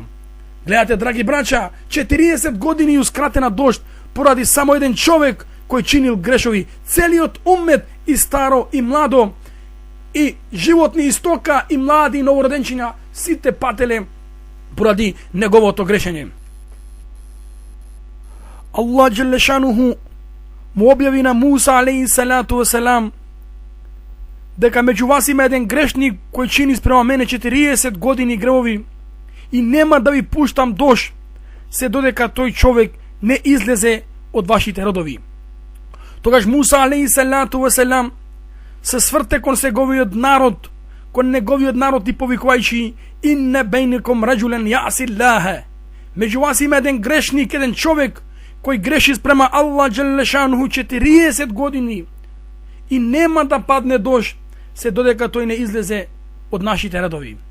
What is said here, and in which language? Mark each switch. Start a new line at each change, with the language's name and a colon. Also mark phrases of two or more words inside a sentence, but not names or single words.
Macedonian: Гледате, драги браќа, 40 години ускратена дожд поради само еден човек кој чинил грешови. Целиот уммет, и старо и младо, и животни и стока, и млади и новороденчиња, сите пателе поради неговото грешење. Аллах джелешануху му објави на Муса
Arabic: عليه الصلاة والسلام
Macedonian: дека меѓу вас има еден грешник кој чини спрема мене 40 години гревови и нема да ви пуштам дожд се додека тој човек не излезе од вашите родови. Тогаш Муса
Arabic: عليه الصلاة والسلام
Macedonian: се сврте кон неговиот народ, и повикувајќи:
Arabic: إن بينكم رجلا يعصي الله.
Macedonian: Меѓу вас има еден грешник, еден човек кој греши спрема Аллах джелешануху 40 години и нема да падне дожд се додека тој не излезе од нашите редови.